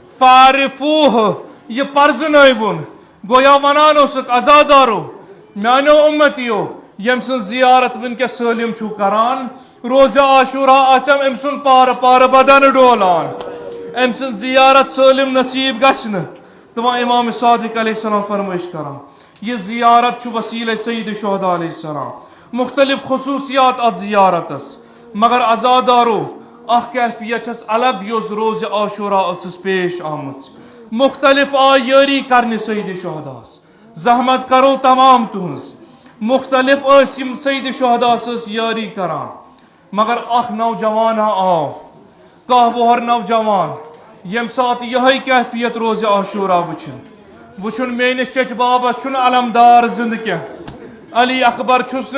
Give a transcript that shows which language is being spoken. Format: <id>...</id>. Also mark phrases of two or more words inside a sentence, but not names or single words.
<ks>فاعرفوہ یہ پرزنٲوُن گویا ونان اوسُکھ عزادارو میانیو اُمتیو ییٚمہِ سٕنٛز زیارت ونکیٚس سٲلِم چھُو کران روزِ عاشورا آسٮ۪م أمۍ سُنٛد پارٕ پارٕ بدن ڈولان أمۍ سٕنٛز زیارت سٲلِم نصیٖب گژھِ نہٕ دپان امام صادق</ks> <ar>علیہ السلام</ar> <ks>فرمٲیش کران یہ زیارت چھُ وسیلہ سید شہدا</ks> <ar>علیہ السلام</ar> <ks>مختلف خصوصیات اتھ زیارتس مگر عزادارو اکھ کیفیت چھس الگ یۄس روزِ عاشورا ٲسٕس پیش آمٕژ مختلف آیہِ یٲری کرنہِ سید شہداہس زحمت کرو تمام تُہنٛز مختلف ٲسۍ یِم سید شہداہس ٲسۍ یٲری کران مگر اکھ نوجوانا آو کاہ وُہر نوجوان ییٚمہِ ساتہٕ یِہے کیفیت روزِ عاشورا وٕچھُن میٲنِس چچہِ بابس چھُنہٕ علمدار زندٕ کینٛہہ علی اکبر چھُس</ks>